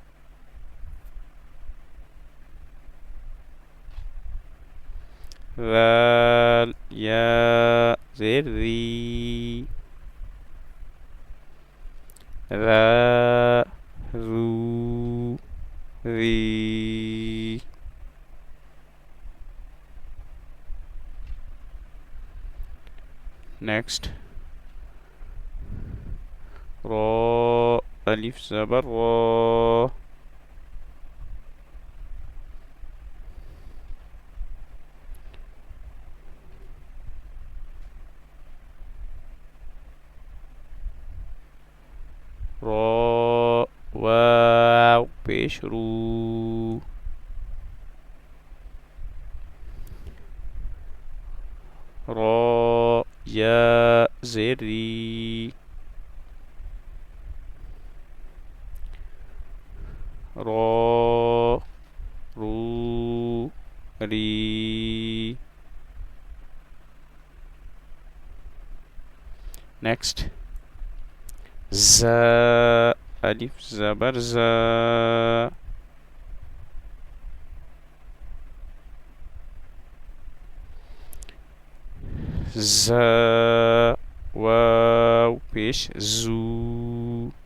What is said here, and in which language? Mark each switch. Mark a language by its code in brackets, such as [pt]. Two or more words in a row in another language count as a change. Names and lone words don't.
[ur] ذال یا زیر ذی. ذا ذو ذی. نیکسٹ را الف زبر را. را واو پیش رو. را یا زیر ری. را رو ری. نیکسٹ زا الف زبر زا. زا واو پیش زو.